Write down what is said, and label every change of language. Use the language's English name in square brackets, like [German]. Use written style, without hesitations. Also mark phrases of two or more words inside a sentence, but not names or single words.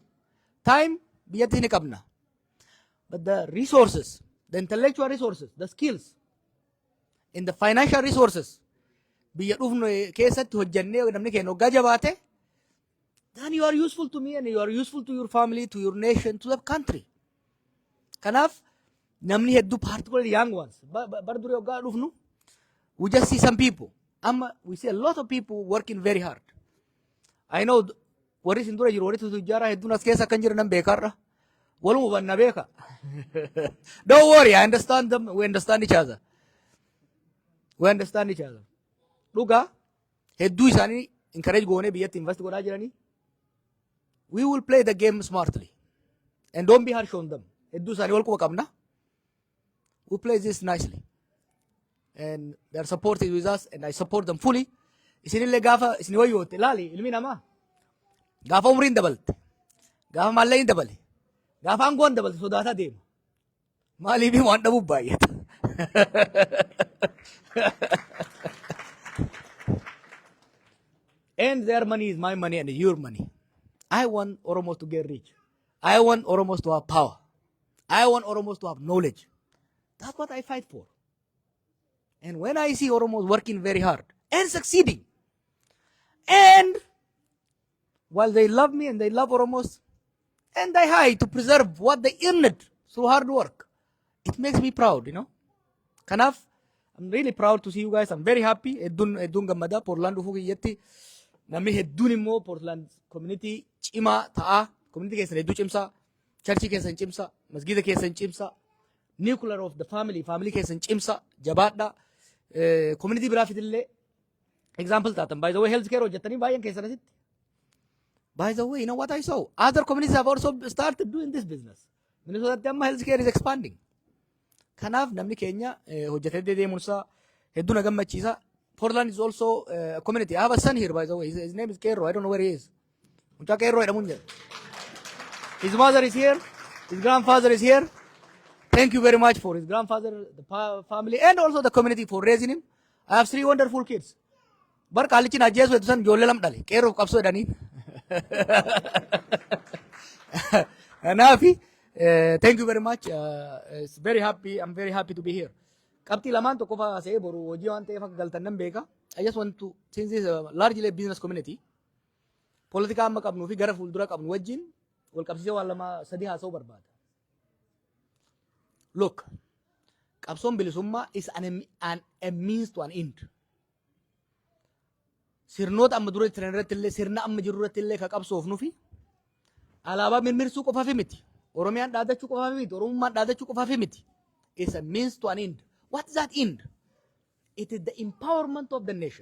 [English] Time, [Oromo] biyyatti ni qabna. [English] But the resources, the intellectual resources, the skills, and the financial resources, [Oromo] biyya dhufnu keessatti hojjannee namni keenya hoggaa jabaate, [English] then you are useful to me and you are useful to your family, to your nation, to the country. [Oromo] Kanaaf namni hedduu [English] particularly young ones, [Oromo] bar dure hoggaa dhufnu, [English] we just see some people. We see a lot of people working very hard. I know [Oromo] warri isin dura jiru warri tujjaara hedduun as keessa kan jiran nan beekarra. Waluma hubanna beeka. [English] Don't worry, I understand them. We understand each other. We understand each other. [Oromo] Dhugaa hedduu isaanii encourage goonee biyyatti invest godhaa jiranii. [English] We will play the game smartly. And don't be harsh on them. [Oromo] Hedduu isaanii wal quba qabna. [English] We play this nicely. And their support is with us and I support them fully. [Oromo] Isinillee gaafa isin wayyootte ilaali ilmi namaa. Gaafa umriin dabalte. Gaafa maallaqni dabale. Gaafa aangoon dabalte sodaataa deema. Maaliif waan dhabuuf baay'ata. [English] And their money is my money and your money. I want Oromos to get rich. I want Oromos to have power. I want Oromos to have knowledge. That's what I fight for. And when I see Oromos working very hard and succeeding, and while they love me and they love Oromos, and I hide to preserve what they earned through hard work, it makes me proud, Kanaaf, I'm really proud to see you guys. I'm very happy. [Oromo] Hedduun gammada Portland dhufuu kiyyatti. Namni hedduun immoo Portland community cimaa ta'a. Community keessan hedduu cimsaa. Churchii keessan cimsaa. Masgiida keessan cimsaa. [English] Nuclear of the family [Oromo] keessan cimsaa. Jabaadhaa. Community biraafillee example taatan. [English] By the way, [Oromo] healthcare hojjetanii baay'een keessanitti. [English] By the way, you know what I saw? Other communities have also started doing this business. Minnesota amma healthcare is expanding. [Oromo] Kanaaf namni keenya hojjetee deemuun isaa hedduu na gammachiisa. [English] Portland is also a community. I have a son here, by the way. His name is Kerro. I don't know where he is. His mother is here. His grandfather is here. Thank you very much for his grandfather, the family, and also the community for raising him. I have 3 wonderful kids. [Oromo] Bar kalichin ajjeesu hedduu san ijoollee lama dhale. Kerro qabsoo jedhanii. Nafi, [English] thank you very much. It's very happy. I'm very happy to be here. [Oromo] Qabxii lamaan tokko fa'aa se'ee boru hojii waan ta'eef akka galtan nan beeka. [English] I just want to, since this is a largely business community, [Oromo] politika amma qabnuu fi gara fuuldura qabnu wajjin wal qabsiisee waan lama sadii haasa'uu barbaada. [English] Look, [Oromo] qabsoon bilisummaa [English] is a means to an end. [Oromo] Sirnoota amma dura jiran irratti illee sirna amma jiru irratti illee ka qabsoofnu fi alaabaa mirmirsuu qofaaf miti. Oromiyaan dhaadachuu qofaaf miti. Oromummaan dhaadachuu qofaaf miti. [English] It's a means to an end. What is that end? It is the empowerment of the nation.